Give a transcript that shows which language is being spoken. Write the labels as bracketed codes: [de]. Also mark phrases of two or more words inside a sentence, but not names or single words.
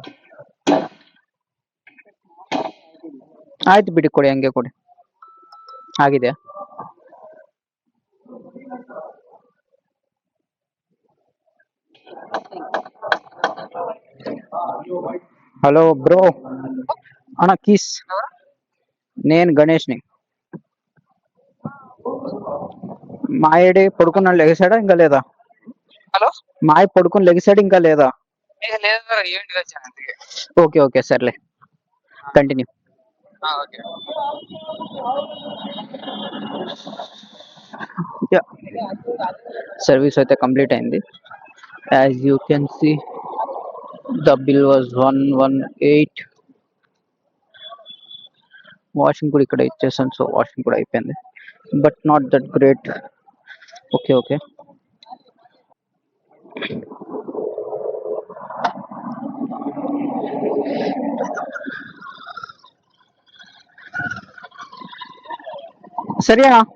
[kn] ಆಯ್ತು ಬಿಡಿ, ಕೊಡಿ, ಹಂಗೆ ಕೊಡಿ. ಆಗಿದೆ. [en] hello bro, [te] అన్న కీస్. నేను గణేష్ని. మాయడి పడుకున్నాడు, లెగిసాడా ఇంకా లేదా? హలో, మాయ పడుకుని లెగిసాడు ఇంకా లేదా? లేదు ఈవెంట్కి వచ్చాను అందుకే. [en] okay okay సర్లే, continue. ఓకే. [te] సర్వీస్ అయితే కంప్లీట్ అయింది. [en] as you can see the bill was 118. [te] వాషింగ్ కూడా ఇక్కడ ఇచ్చేసాను, సో వాషింగ్ కూడా అయిపోయింది, [en] but not that great. okay okay. సరేనా?